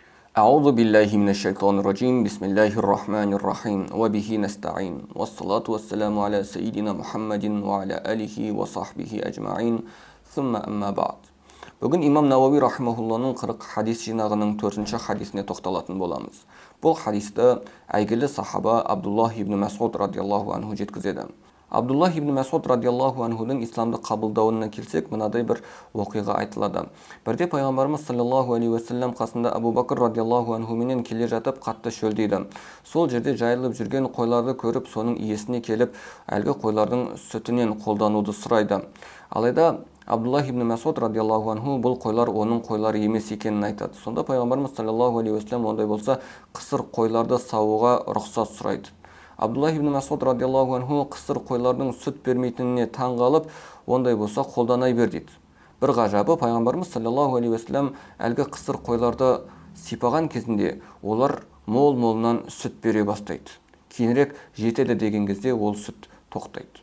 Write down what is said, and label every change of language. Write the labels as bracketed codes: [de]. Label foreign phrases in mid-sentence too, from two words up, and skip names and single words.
[ar] أعوذ بالله من الشيطان الرجيم بسم الله الرحمن الرحيم وبه نستعين والصلاة والسلام على سيدنا محمد وعلى آله وصحبه أجمعين ثم أما بعد. [kk] Бүгін имам Науави рахимахулланың 40 хадис жинағының 4-ші хадисіне тоқталатын боламыз. Бұл хадисті әйгілі сахаба Абдуллах ибн Мас'уд [ar] رضي الله عنه [kk] жеткізеді. Абдуллах ибн Мас'уд [ar] رضي الله عنه [kk] исламды қабылдауына келсек, мынадай бір оқиға айтылады. Бірде пайғамбарымыз [ar] صلى الله عليه وسلم [kk] қасында Абу Бакр [ar] رضي الله عنه [kk] менен келе жатып қатты шөлдейді. Сол жерде жайылып жүрген қойларды көріп, соның иесіне келіп, әлгі қойлардың сүтінен қолдануды сұрайды. Алайда Абдуллах ибн Мас'уд [ar] رضي الله عنه [kk] бұл қойлар оның қойлары емес екенін айтады. Сонда пайғамбарымыз [ar] صلى الله عليه وسلم [kk] ондай болса қысыр қойларды саууға рұқсат сұрайды. Абдуллах ибн Мас'уд [ar] رضي الله عنه [kk] қысыр қойлардың сүт бермейтініне таң қалып, ондай болса қолданай бер дейді. Бір ғажабы, пайғамбарымыз [ar] صلى الله عليه وسلم [kk] әлгі қысыр қойларды сипаған кезінде олар мол-молынан сүт бере бастайды. Кейінірек жетеді деген кезде ол сүт тоқтайды.